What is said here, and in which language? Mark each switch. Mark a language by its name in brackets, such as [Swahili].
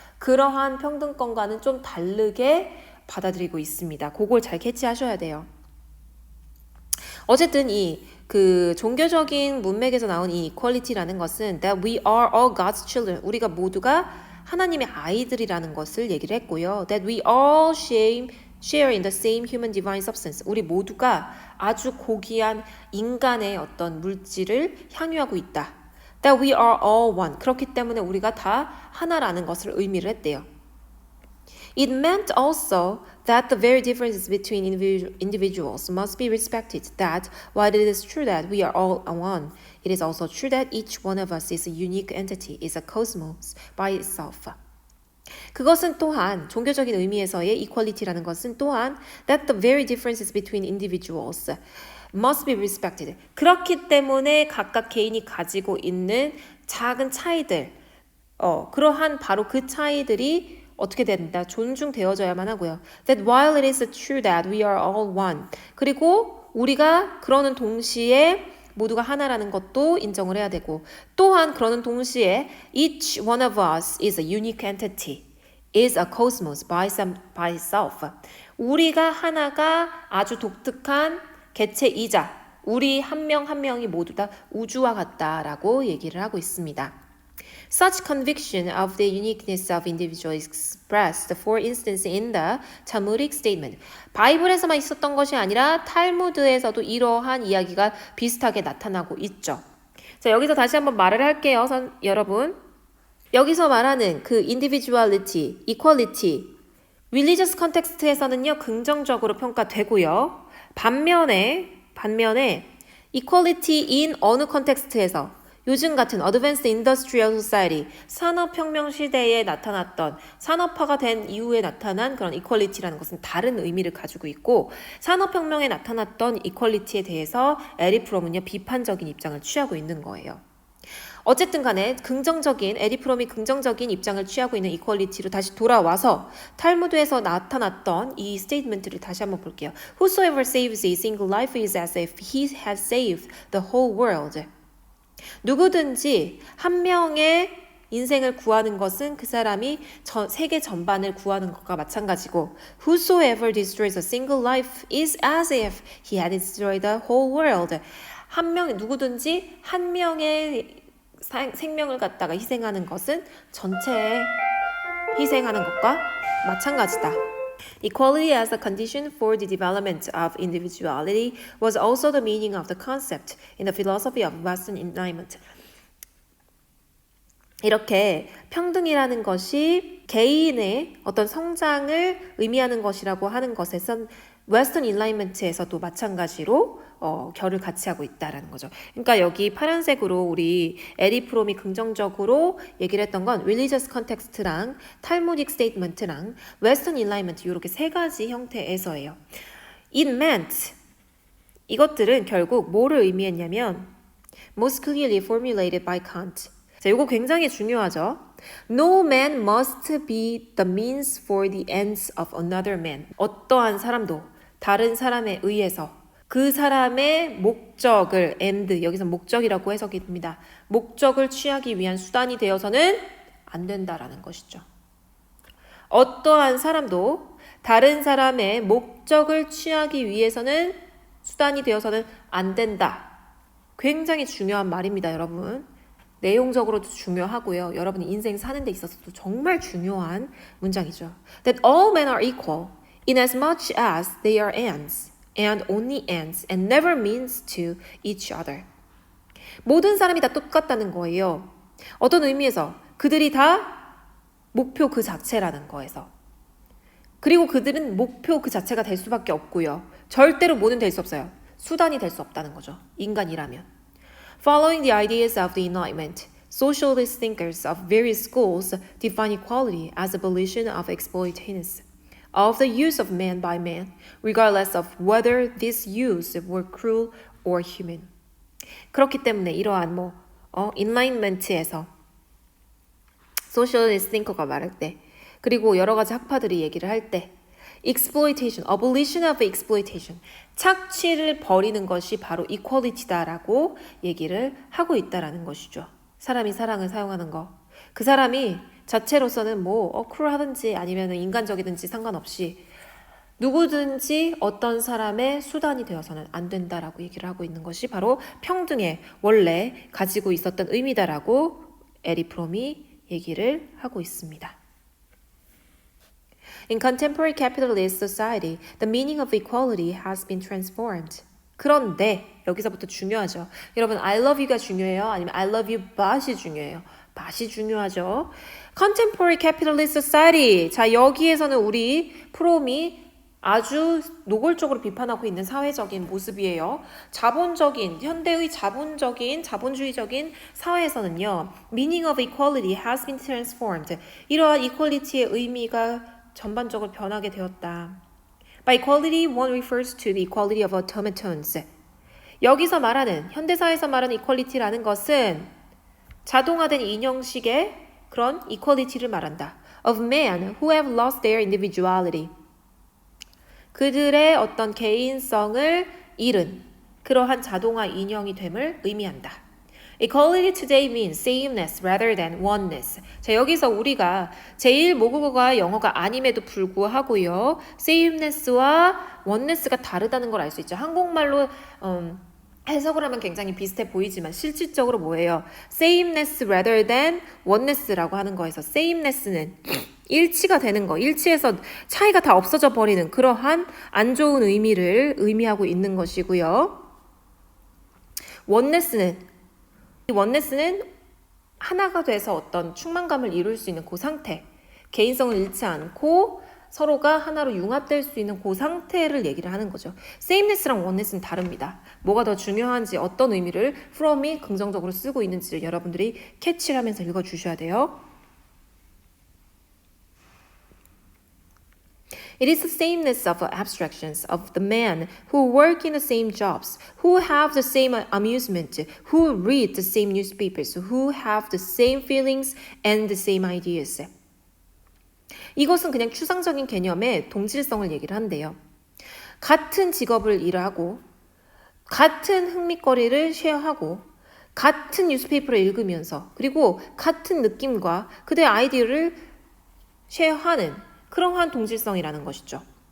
[Korean] 그러한 평등권과는 좀 다르게 받아들이고 있습니다. 그걸 잘 캐치하셔야 돼요. 어쨌든 이 그 종교적인 문맥에서 나온 이 equality라는 것은 [English] that we are all God's children, [Korean] 우리가 모두가 하나님의 아이들이라는 것을 얘기를 했고요. [English] That we all share in the same human divine substance. [Korean] 우리 모두가 아주 고귀한 인간의 어떤 물질을 향유하고 있다. [English] That we are all one. [Korean] 그렇기 때문에 우리가 다 하나라는 것을 의미를 했대요. [English] It meant also that the very differences between individuals must be respected. That while it is true that we are all one, it is also true that each one of us is a unique entity, is a cosmos by itself. [Korean] 그것은 또한 종교적인 의미에서의 equality라는 것은 또한 [English] that the very differences between individuals must be respected. [Korean] 그렇기 때문에 각각 개인이 가지고 있는 작은 차이들, 그러한 바로 그 차이들이 어떻게 된다? 존중되어져야만 하고요. [English] That while it is true that we are all one. [Korean] 그리고 우리가 그러는 동시에 모두가 하나라는 것도 인정을 해야 되고 또한 그러는 동시에 [English] each one of us is a unique entity. is a cosmos by itself. [Korean] 우리가 하나가 아주 독특한 개체이자 우리 한 명 한 명이 모두 다 우주와 같다라고 얘기를 하고 있습니다. [English] Such conviction of the uniqueness of individual is expressed, for instance, in the Talmudic statement. [Korean] 바이블에서만 있었던 것이 아니라 탈무드에서도 이러한 이야기가 비슷하게 나타나고 있죠. 자, 여기서 다시 한번 말을 할게요, 여러분. 여기서 말하는 그 individuality, equality, religious context에서는요, 긍정적으로 평가되고요. 반면에 equality in 어느 컨텍스트에서 요즘 같은 advanced industrial society, 산업혁명 시대에 나타났던 산업화가 된 이후에 나타난 그런 equality라는 것은 다른 의미를 가지고 있고 산업혁명에 나타났던 equality에 대해서 에리 프롬은요 비판적인 입장을 취하고 있는 거예요. 어쨌든 간에 에리 프롬이 긍정적인 입장을 취하고 있는 이퀄리티로 다시 돌아와서 탈무드에서 나타났던 이 스테이트먼트를 다시 한번 볼게요. [English] Whosoever saves a single life is as if he has saved the whole world. [Korean] 누구든지 한 명의 인생을 구하는 것은 그 사람이 세계 전반을 구하는 것과 마찬가지고 [English] Whosoever destroys a single life is as if he had destroyed the whole world. [Korean] 누구든지 한 명의 생명을 갖다가 희생하는 것은 전체에 희생하는 것과 마찬가지다. [English] Equality as a condition for the development of individuality was also the meaning of the concept in the philosophy of Western Enlightenment. [Korean] 이렇게 평등이라는 것이 개인의 어떤 성장을 의미하는 것이라고 하는 것에선 웨스턴 인라이먼트에서도 마찬가지로 결을 같이 하고 있다라는 거죠. 그러니까 여기 파란색으로 우리 에리 프롬이 긍정적으로 얘기를 했던 건 religious context랑 talmudic statement랑 웨스턴 인라이먼트 이렇게 세 가지 형태에서예요. [English] It meant [Korean] 이것들은 결국 뭐를 의미했냐면 [English] most clearly formulated by Kant. [Korean] 자, 이거 굉장히 중요하죠. [English] No man must be the means for the ends of another man. [Korean] 어떠한 사람도 다른 사람에 의해서 그 사람의 목적을 end, 여기서 목적이라고 해석이 됩니다. 목적을 취하기 위한 수단이 되어서는 안 된다라는 것이죠. 어떠한 사람도 다른 사람의 목적을 취하기 위해서는 수단이 되어서는 안 된다. 굉장히 중요한 말입니다, 여러분. 내용적으로도 중요하고요. 여러분이 인생 사는 데 있어서도 정말 중요한 문장이죠. [English] That all men are equal in as much as they are ends and only ends and never means to each other. [Korean] 모든 사람이 다 똑같다는 거예요. 어떤 의미에서 그들이 다 목표 그 자체라는 거에서. 그리고 그들은 목표 그 자체가 될 수밖에 없고요. 절대로 뭐는 될 수 없어요. 수단이 될 수 없다는 거죠. 인간이라면. [English] Following the ideas of the Enlightenment, socialist thinkers of various schools define equality as abolition of exploitations, of the use of man by man, regardless of whether this use were cruel or human. [Korean] 그렇기 때문에 이러한 Enlightenment에서 socialist thinker가 말할 때, 그리고 여러 가지 학파들이 얘기를 할 때, exploitation, abolition of exploitation, 착취를 버리는 것이 바로 equality다라고 얘기를 하고 있다라는 것이죠. 사람이 사랑을 사용하는 거. 그 사람이 자체로서는 크루하든지 아니면 인간적이든지 상관없이 누구든지 어떤 사람의 수단이 되어서는 안 된다라고 얘기를 하고 있는 것이 바로 평등의 원래 가지고 있었던 의미다라고 에리 프롬이 얘기를 하고 있습니다. [English] In contemporary capitalist society, the meaning of equality has been transformed. [Korean] 그런데 여기서부터 중요하죠. 여러분, [English] I love you [Korean] 가 중요해요? 아니면 [English] I love you but [Korean] 이 중요해요? but이 중요하죠. [English] Contemporary capitalist society. [Korean] 자, 여기에서는 우리 프롬이 아주 노골적으로 비판하고 있는 사회적인 모습이에요. 현대의 자본주의적인 사회에서는요, [English] meaning of equality has been transformed. [Korean] 이러한 equality의 의미가 전반적으로 변하게 되었다. [English] By equality, one refers to the equality of automatons. [Korean] 여기서 말하는, 현대사에서 말하는 equality라는 것은 자동화된 인형식의 그런 equality를 말한다. [English] Of men who have lost their individuality. [Korean] 그들의 어떤 개인성을 잃은 그러한 자동화 인형이 됨을 의미한다. [English] Equality today means sameness rather than oneness. [Korean] 자, 여기서 우리가 제1모국어가 영어가 아님에도 불구하고요. sameness와 oneness가 다르다는 걸 알 수 있죠. 한국말로 해석을 하면 굉장히 비슷해 보이지만 실질적으로 뭐예요? [English] sameness rather than oneness [Korean] 라고 하는 거에서 sameness는 일치가 되는 거, 일치해서 차이가 다 없어져 버리는 그러한 안 좋은 의미를 의미하고 있는 것이고요. 원네스는 하나가 돼서 어떤 충만감을 이룰 수 있는 그 상태, 개인성을 잃지 않고 서로가 하나로 융합될 수 있는 그 상태를 얘기를 하는 거죠. sameness랑 oneness는 다릅니다. 뭐가 더 중요한지 어떤 의미를 from이 긍정적으로 쓰고 있는지를 여러분들이 캐치를 하면서 읽어주셔야 돼요. [English] It is the sameness of abstractions of the men who work in the same jobs, who have the same amusement, who read the same newspapers, who have the same feelings and the same ideas. [Korean] 이것은 그냥 추상적인 개념의 동질성을 얘기를 한대요. 같은 직업을 일하고, 같은 흥미거리를 쉐어하고, 같은 뉴스페이퍼를 읽으면서, 그리고 같은 느낌과 그들의 아이디어를 쉐어하는 그러한 동질성이라는 것이죠.